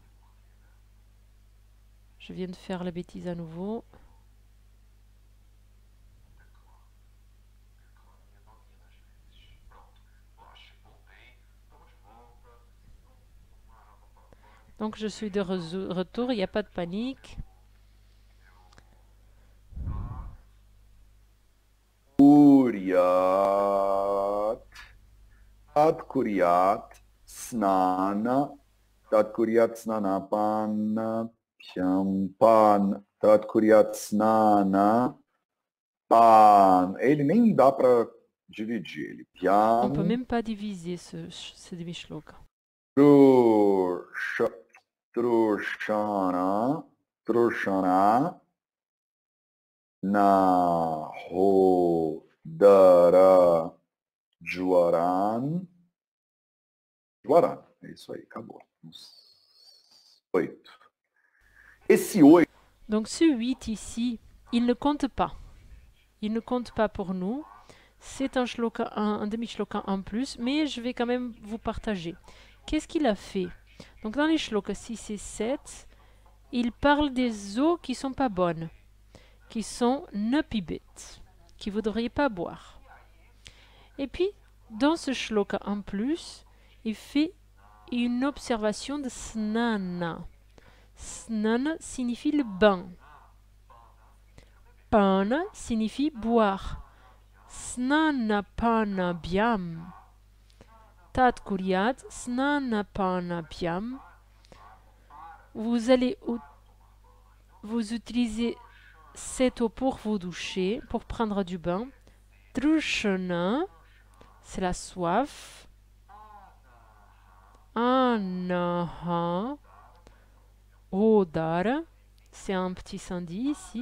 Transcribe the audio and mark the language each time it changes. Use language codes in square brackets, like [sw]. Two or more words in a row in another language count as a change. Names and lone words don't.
[fr] Je viens de faire la bêtise à nouveau. Donc je suis de retour, il n'y a pas de panique. [sa] तत् कुर्यात् स्नान, तत् कुर्यात् स्नान पान्, प्याम् पान्, तत् कुर्यात् स्नान पान्. [pt] Ele nem dá para dividir. Ele [fr] On ne peut même pas diviser ce demi-shloka. [sa] तृषण, नहो, दर, ज्वरन्. [pt] É isso aí, acabou. 8. Esse 8. [fr] Donc ce 8 ici, il ne compte pas. Il ne compte pas pour nous. C'est un demi-shloka en plus, mais je vais quand même vous partager. Qu'est-ce qu'il a fait? Donc dans les shlokas 6 et 7, il parle des eaux qui sont pas bonnes, qui sont nepibet, que vous ne devriez pas boire. Et puis, dans ce shloka en plus, il fait une observation de snana. Snana signifie le bain. Pana signifie boire. [sa] स्नान पान भ्याम्. तत् कुर्यात् स्नान पान भ्याम्. [fr] Vous utilisez cette eau pour vous doucher, pour prendre du bain. Trushana, c'est la soif. [sa] अनाह, ओदर, [fr] c'est un petit sandhi ici.